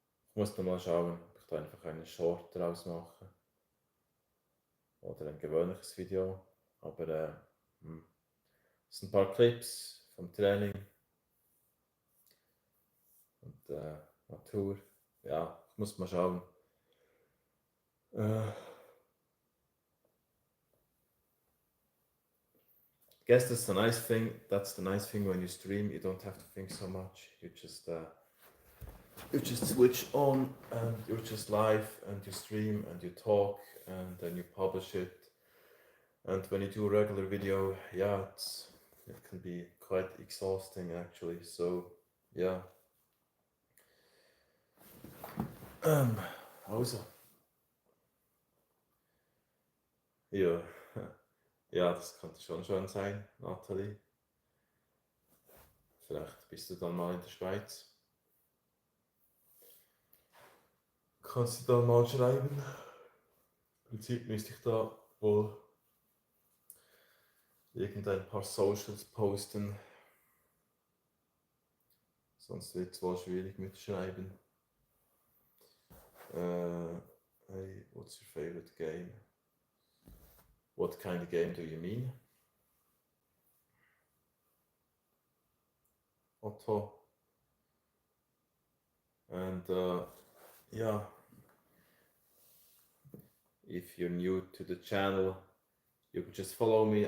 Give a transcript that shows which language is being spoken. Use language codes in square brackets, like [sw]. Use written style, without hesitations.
[de] Ich muss noch mal schauen, ob ich da einfach einen Short draus mache. Oder ein gewöhnliches Video. Aber es sind ein paar Clips vom Training und Natur. Ja, ich muss mal schauen. [en] I guess that's the nice thing. That's the nice thing when you stream. You don't have to think so much. You just switch on and you're just live and you stream and you talk and then you publish it. And when you do a regular video, yeah, it can be quite exhausting actually. So yeah. [de] Also. Ja. Ja, das könnte schon schön sein, Nathalie. Vielleicht bist du dann mal in der Schweiz. Kannst du dann mal schreiben? Im Prinzip müsste ich da wohl irgendein paar Socials posten. Sonst wird es wohl schwierig mit Schreiben. [en] Hey, what's your favorite game? What kind of game do you mean? Otto. And yeah, if you're new to the channel, you can just follow me.